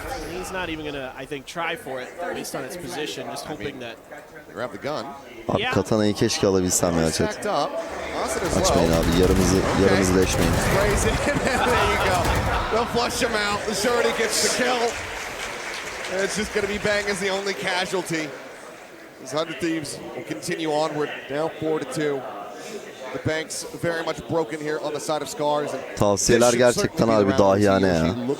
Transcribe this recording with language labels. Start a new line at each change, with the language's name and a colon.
English: He's not even gonna, I think, try for it based on its position, just hoping that. Grab the gun.
Turkish: Abi katanayı keşke alabilsem ya chat. Açmayın abi, yarımızı deşmeyin.
English: There you go. They'll flush him out. The Shorty gets the kill. And it's just going to be Bang as the only casualty. These 100 Thieves will continue onward, down 4-2. The Bank's very much broken here on the side of Scars.
Turkish: Tavsiyeler gerçekten harbi dahiyane ya.